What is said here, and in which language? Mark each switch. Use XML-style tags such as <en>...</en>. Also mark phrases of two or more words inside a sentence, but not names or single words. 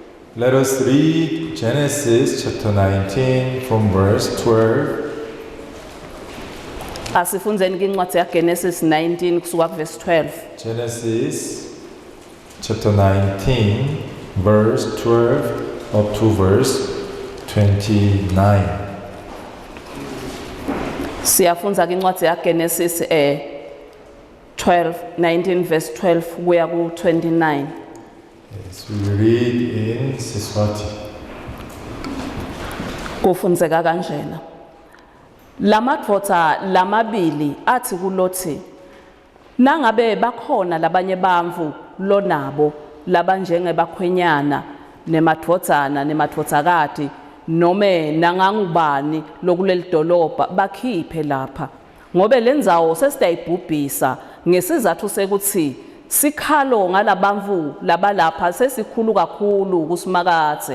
<en>Let us read Genesis chapter 19 from verse 12.</en> <ss>Asifundzeni kincwadi yaGenesis 19 kusuka kuverse 12.</ss> <en>Genesis chapter 19 verse 12 up to verse 29.</en> <ss>Siyafundza kincwadi yaGenesis 19 verse 12 kuya ku 29.</ss> <en>Yes, we will read in Siswati.</en> <ss>Kufundzeka kanjena. Lamadvodza lamabili athi kuLothi, nangabe bakhona labanye bantfu lonabo labanjenge bakhwenyana nemadvodzana nemadvodzakati nome nangangubani lokuleli dolobha bakhiphe lapha, ngobe lendzawo sesitayibhubhisa ngesizathu sekuthi sikhalo ngalabantfu labalapha sesikhulu kakhulu kusimakadze.</ss>